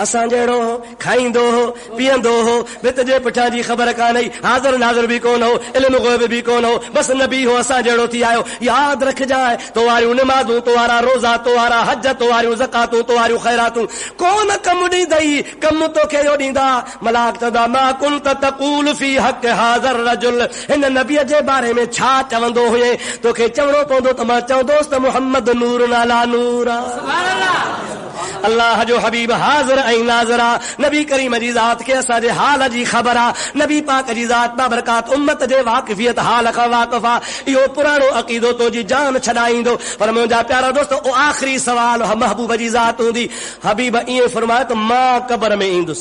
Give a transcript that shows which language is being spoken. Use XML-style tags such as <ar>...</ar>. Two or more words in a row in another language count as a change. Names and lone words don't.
<sd>असां जहिड़ो खाईंदो हो पीअंदो हो भित जे पुठियां जी ख़बर कान हुई हाज़िर नाज़िर बि कोन हो इल्मु ग़ैब बि कोन हो बसि नबी हो असां जहिड़ो थी आयो यादि रखजांइ तो वारियूं निमाज़ूं तो वारा रोज़ा तो वारा हज तो वारियूं ज़कातूं तो वारियूं ख़ैरातूं कोन कमु ॾींदई कमु तोखे इहो ॾींदा मलाक चवंदा</sd> <ar>ما كنت تقول في حق هذا الرجل</ar> <sd>हिन नबीअ जे बारे में छा चवंदो हुए तोखे चवणो पवंदो त मां चवंदोसि त मुहम्मद नूर नाला नूर अल्लाह जो हबीब हाज़िर ऐं नाज़िर नबी करीम जी ज़ात खे असांजे हाल जी ख़बर आहे नबी पाक जी ज़ात बाबरकात उम्मत जे वाक़िफ़ियत हाल खां वाक़िफ़ आहे इहो पुराणो अक़ीदो तुंहिंजी जान छॾाईंदो पर मुंहिंजा प्यारा दोस्त ओ आख़िरी सवाल महबूब जी ज़ात हूंदी हबीब ईअं फरमायो त मां क़ब्र में ईंदुसि</sd>